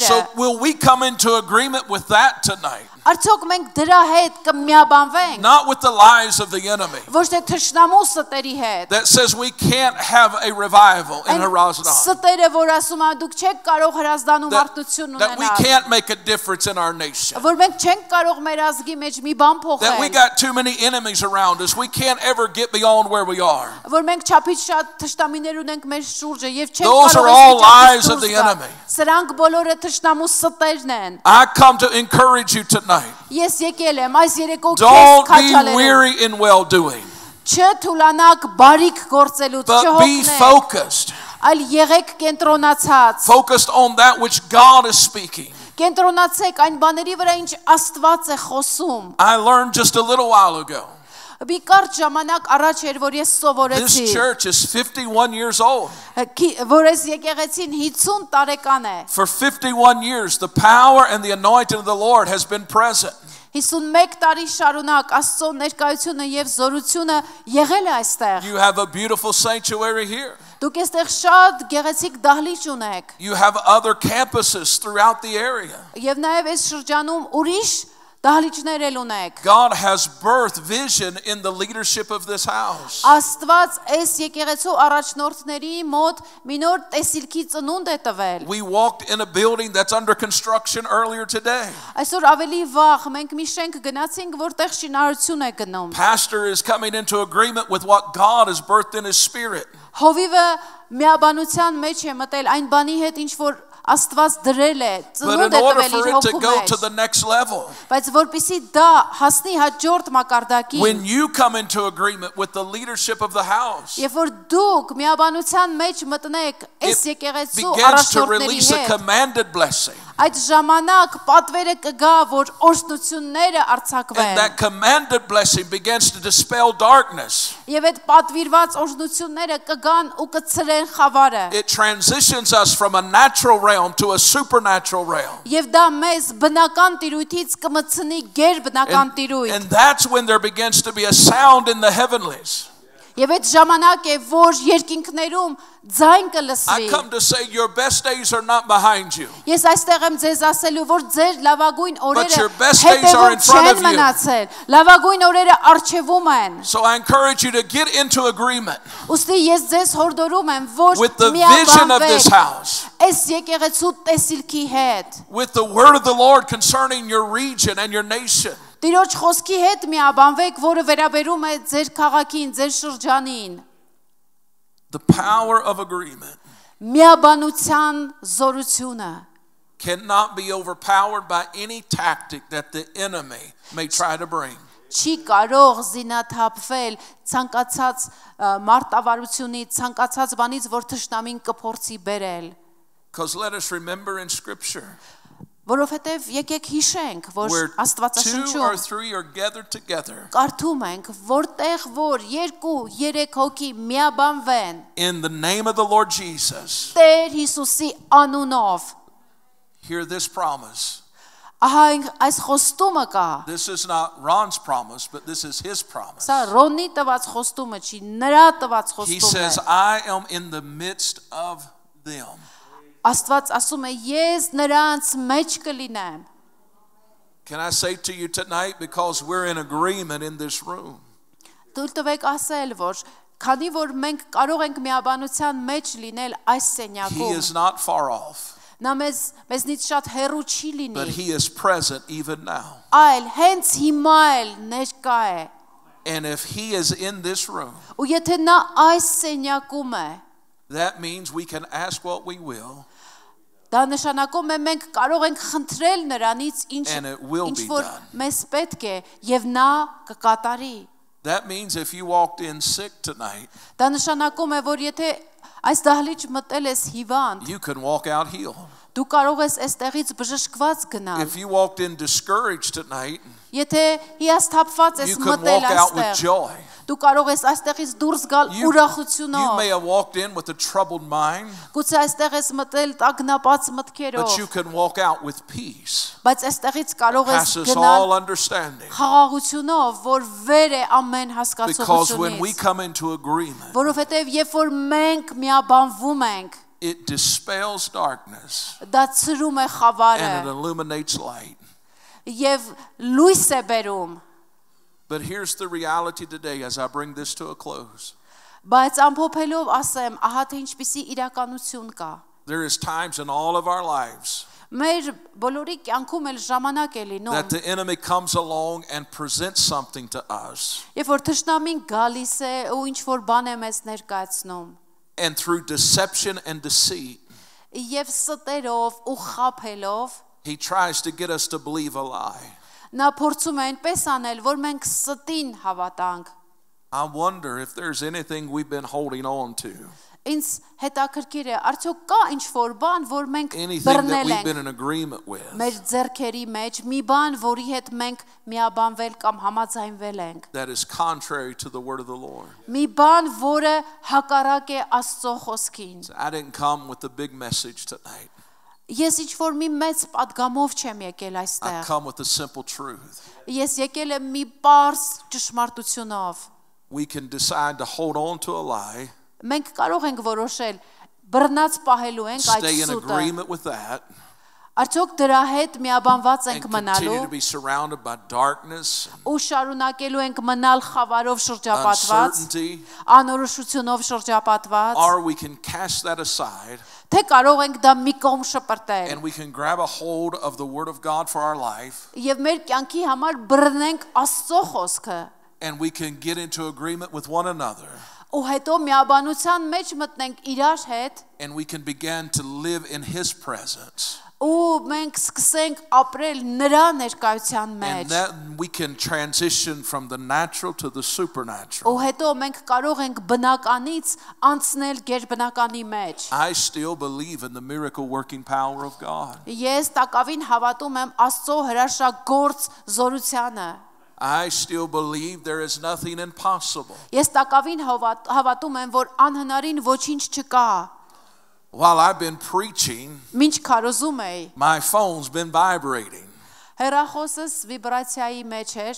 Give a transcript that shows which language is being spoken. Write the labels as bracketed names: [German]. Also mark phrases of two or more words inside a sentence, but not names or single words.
[English] So will we come into agreement with that tonight? [Armenian] Արդյոք մենք դրա հետ կմիաբանվենք [English] Not with the lies of the enemy [Armenian] ոչ թե թշնամու ստերի հետ [English] that says we can't have a revival in Harazdan. [Armenian] ստերը որ ասում են դուք չեք կարող հրազդանում արտություն [English] That we [Armenian] ունենալ [English] can't make a difference in our nation. [Armenian] որ մենք չենք կարող մեր ազգի մեջ մի բան [English] That we [Armenian] փոխել [English] got too many enemies around us. We can't ever get beyond where we are. [Armenian] որ մենք չափից շատ թշնամիներ ունենք մեր շուրջը եւ չենք [English] Those are [Armenian] կարող [English] all [Armenian] այս վիճակից [English] lies of [Armenian] դուրս [English] the [Armenian] գալ։ [English] enemy. [Armenian] Սրանք բոլորը թշնամու ստերն են [English] I come to encourage you tonight. [Armenian] ես եկել եմ այս երեկո քեզ [English] Don't be [Armenian] քաջալերեմ [English] weary in well doing, [Armenian] չթուլանաք բարիք գործելուց [English] but be [Armenian] չհոգնեք [English] focused. [Armenian] այլ եղեք կենտրոնացած [English] Focused on that which God is speaking. [Armenian] կենտրոնացեք այն բաների վրա ինչ Աստված է խոսում [English] I learned just a little while ago. [Armenian] Մի կարճ ժամանակ առաջ էր որ ես [English] This [Armenian] սովորեցի [English] church is 51 years old. [Armenian] որ այս եկեղեցին 50 տարեկան է [English] For 51 years, the power and the anointing of the Lord has been present. [Armenian] 51 տարի շարունակ Աստծո ներկայությունը եւ զորությունը եղել է այստեղ [English] You have a beautiful sanctuary here. [Armenian] Դուք այստեղ շատ գեղեցիկ դահլիճ ունեք [English] You have other campuses throughout the area. [Armenian] եւ նաեւ այս շրջանում ուրիշ դահլիճներ էլ ունեք [English] God has birthed vision in the leadership of this house. [Armenian] Աստված այս եկեղեցու առաջնորդների մոտ մի նոր տեսիլքի ծնունդ է տվել [English] We walked in a building that's under construction earlier today. [Armenian] Այսօր ավելի վաղ մենք մի շենք գնացինք որտեղ շինարարություն է գնում [English] Pastor is coming into agreement with what God has birthed in his spirit. [Armenian] Հովիվը միաբանության մեջ է մտել այն բանի հետ ինչ որ Աստված դրել է [English] But [Armenian] ծնունդ [English] in [Armenian] է [English] order [Armenian] տվել [English] for [Armenian] իր [English] it to [Armenian] հոգու [English] go to [Armenian] մեջ [English] the next level, [Armenian] բայց որպեսի դա հասնի հաջորդ մակարդակին [English] when you come into agreement with the leadership of the house, [Armenian] Երբ որ դուք միաբանության մեջ մտնեք այս [English] it [Armenian] եկեղեցու [English] begins to [Armenian] առաջնորդների [English] release a [Armenian] հետ [English] commanded blessing. [Armenian] այդ ժամանակ պատվերը կգա որ օրհնությունները [English] And [Armenian] արձակվեն [English] that commanded blessing begins to dispel darkness. [Armenian] եւ այդ պատվիրված օրհնությունները կգան ու կցրեն խավարը [English] It transitions us from a natural realm to a supernatural realm. [Armenian] եւ դա մեզ բնական տիրույթից կմցնի գեր բնական տիրույթ [English] And that's when there begins to be a sound in the heavenlies. [Armenian] Եվ այդ ժամանակ է, որ երկինքներում ձայն [English] I [Armenian] կլսվի։ [English] come to say your best days are not behind you. [Armenian] Ես այստեղ եմ ձեզ ասելու, որ ձեր լավագույն [English] your [Armenian] օրերը [English] best days are in [Armenian] հետևում [English] front [Armenian] չեն [English] of you. [Armenian] մնացել։ Լավագույն օրերը առջևում են։ [English] So I encourage you to get into agreement [Armenian] Ուստի ես ձեզ հորդորում եմ, որ [English] with the vision of this [Armenian] միաբանվեք [English] house, [Armenian] այս եկեղեցու տեսիլքի հետ։ [English] with the word of the Lord concerning your region and your nation. [Armenian] Տիրոջ խոսքի հետ միաբանվեք, որը վերաբերում է ձեր քաղաքին, ձեր շրջանին։ [English] The power of agreement [Armenian] Միաբանության զորությունը [English] cannot be overpowered by any tactic that the enemy may try to bring. [Armenian] չի կարող զինաթափվել ցանկացած մարտավարությունից, ցանկացած բանից, որ թշնամին կփորձի բերել։ [English] Because let us remember in Scripture, [Armenian] Որովհետև եկեք հիշենք, որ [English] where 2 or [Armenian] Աստվածաշնչում [English] 3 are gathered together [Armenian] կարդում ենք, որտեղ որ 2-3 հոգի միաբանվեն [English] in the name of the Lord Jesus, [Armenian] Տեր Հիսուսի անունով, [English] hear this promise. [Armenian] ահա այս խոստումը կա։ [English] This is not Ron's promise, but this is his promise. [Armenian] Սա Ռոնի տված խոստումը չի, նրա տված [English] He [Armenian] խոստումն է։ [English] says, I am in the midst of them. [Armenian] Աստված ասում է, ես նրանց մեջ կլինեմ։ [English] Can I say to you tonight, because we're in agreement in this room, [Armenian] Թույլ տվեք ասել, որ քանի որ մենք կարող ենք միաբանության մեջ լինել այս [English] he [Armenian] սենյակում, [English] is not far off, [Armenian] նա մեզնից շատ հեռու չի լինի, [English] but he is present even now. [Armenian] այլ հենց հիմա էլ ներկա է։ [English] And if he is in this room, [Armenian] Ու եթե նա այս սենյակում է, [English] that means we can ask what we will, [Armenian] դա նշանակում է մենք կարող ենք խնդրել նրանից [English] And it will be [Armenian] որ [English] done. [Armenian] մեզ պետք է եւ նա կկատարի։ [English] that means if you walked in sick tonight, [Armenian] Դա նշանակում է, որ եթե այս դահլիճ մտել ես հիվանդ, [English] you can walk out healed. [Armenian] դու կարող ես այստեղից բժշկված գնալ։ [English] If you walked in discouraged tonight, [Armenian] Եթե հիասթափված ես [English] you can [Armenian] մտել [English] walk out with [Armenian] այստեղ, [English] joy. [Armenian] դու կարող ես այստեղից դուրս գալ [English] You [Armenian] ուրախությունով։ [English] may have walked in with a troubled mind, [Armenian] Գուցե այստեղ ես մտել տագնապած մտքերով, [English] but you can walk out with peace. [Armenian] բայց այստեղից կարող ես [English] Passes [Armenian] գնալ [English] all understanding. [Armenian] խաղաղությունով, որ վեր է ամեն [English] Because when we [Armenian] հասկացությունից։ [English] come into agreement, [Armenian] Որովհետև երբ որ մենք միաբանվում ենք, [English] it dispels darkness [Armenian] դա ցրում է խավարը [English] and it illuminates light. [Armenian] եւ լույս է բերում։ [English] But here's the reality today as I bring this to a close. [Armenian] Բայց ամփոփելով ասեմ, ահա թե ինչպիսի իրականություն կա։ [English] There is times in all of our lives [Armenian] Մեր բոլորի կյանքում էլ ժամանակ է լինում, [English] that the enemy comes along and presents something to us. [Armenian] երբ որ թշնամին գալիս է ու ինչ որ բան է մեզ ներկայացնում, [English] And through deception and deceit, [Armenian] եւ ստերով ու խափելով [English] he tries to get us to believe a lie. [Armenian] նա փորձում է այնպես անել, որ մենք ստին հավատանք։ [English] I wonder if there's anything we've been holding on to, [Armenian] Ինձ հետաքրքիր է, արդյոք կա ինչ որ բան, որ մենք [English] anything that [Armenian] բռնել [English] we've been [Armenian] ենք [English] in agreement with, [Armenian] մեր ձեռքերի մեջ, մի բան, որի հետ մենք միաբանվել կամ համաձայնվել ենք։ [English] that is contrary to the word of the Lord. [Armenian] Մի բան, որը հակառակ է Աստծո խոսքին։ [English] I didn't come with a big message tonight. [Armenian] Ես ինչ որ մի մեծ падգամով չեմ եկել [English] I [Armenian] այստեղ։ [English] come with the simple truth. [Armenian] Ես եկել եմ մի պարզ ճշմարտությունով։ [English] We can decide to hold on to a lie, [Armenian] Մենք կարող ենք որոշել բռնած պահելու ենք այդ [English] stay in [Armenian] սուտը։ [English] agreement with that, [Armenian] Արդյոք դրա հետ միաբանված [English] and [Armenian] ենք [English] continue [Armenian] մնալու [English] to be surrounded by darkness, [Armenian] ու շարունակելու ենք մնալ խավարով շրջապատված, [English] uncertainty, [Armenian] անորոշությունով շրջապատված, [English] or we can cast that aside [Armenian] թե կարող ենք դա մի կողմ շպրտել [English] and we can grab a hold of the word of God for our life, [Armenian] եւ մեր կյանքի համար բռնենք Աստծո խոսքը [English] and we can get into agreement with one another, [Armenian] ու հետո միաբանության մեջ մտնենք իրար հետ [English] and we can begin to live in his presence. [Armenian] ու մենք սկսենք ապրել նրա ներկայության [English] And [Armenian] մեջ [English] then we can transition from the natural to the [Armenian] ու [English] supernatural. [Armenian] հետո մենք կարող ենք բնականից անցնել գերբնականի մեջ։ [English] I still believe in the miracle working power of God. [Armenian] Ես տակավին հավատում եմ Աստծո հրաշագործ զորությանը։ [English] I still believe there is nothing impossible. [Armenian] Ես տակավին հավատում եմ, որ անհնարին ոչինչ չկա։ [English] While I've been preaching, [Armenian] Մինչ քարոզում էի, [English] my phone's been vibrating. [Armenian] Հեռախոսս վիբրացիայի մեջ էր։